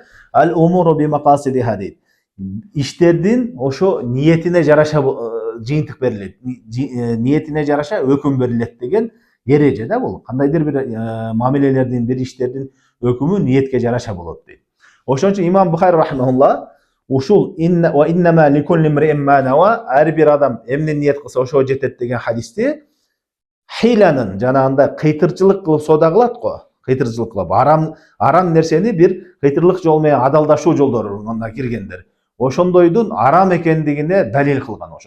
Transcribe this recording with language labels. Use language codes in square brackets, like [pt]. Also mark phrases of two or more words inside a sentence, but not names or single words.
[ar] الأمور بمقاصدها [ky] дейт. Иштердин ошо ниетине жараша жыйынтык берилет, ниетине жараша өкүм берилет деген эреже да бул. Кандайдыр бир мамилелердин, бир иштердин өкүмү ниетке жараша болот дейт. Ошон үчүн имам Бухари рахимахулла ушул [ar] إنما لكل امرئ ما نوى, [ky] ар бир адам эмне ниет кылса ошого жетет деген хадисти хиланын жанагында кыйтырчылык кылып соода кылат го. Кыйтырчылык кылып арам нерсени бир кыйтырлык жол менен адалдашуу жолдоруна киргендер. Ошондойдун арам экендигине далил кылган ошон.